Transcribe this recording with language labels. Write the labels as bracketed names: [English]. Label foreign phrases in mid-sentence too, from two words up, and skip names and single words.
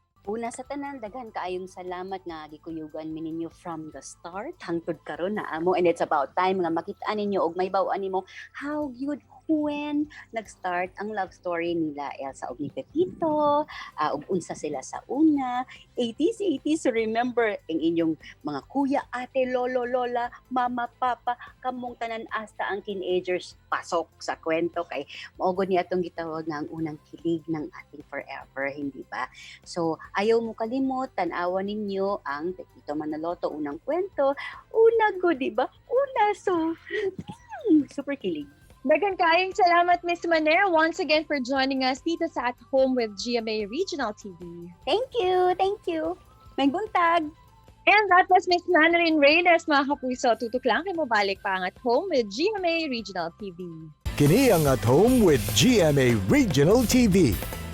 [Cebuano] Una sa tanan, daghan kaayong salamat nga gikuyugan mi ninyo [English] from the start [Cebuano] hangtod karon na amo, and [English] it's about time [Cebuano] nga makita ninyo og may baw-an nimo how gyud when nag-start ang [English] love story [Cebuano] nila Elsa ug ni Pepito, ug unsa sila sa una, 80s, remember ang inyong mga kuya, ate, lolo, lola, mama, papa, kamong tanan hasta ang teenagers pasok sa kwento kay mao gud ni atong gitawag nga ang [Filipino] unang kilig ng ating forever, hindi ba? [Cebuano] So, ayaw mo kalimot, tan-awan ninyo ang Pepito Manaloto unang kwento, una gud, di ba? Una, so super kilig. Daghang kaayong salamat, [English] Miss Mane, once again for joining us [Filipino] dito sa [English] At Home with GMA Regional TV. Thank you. [Cebuano] May buntag. [English] And that was Miss Manilyn Reyes, [Filipino] mga kapuso. Tutok lang kayo mabalik pa ang At Home with GMA Regional TV. [Cebuano] Kini ang At Home with GMA Regional TV.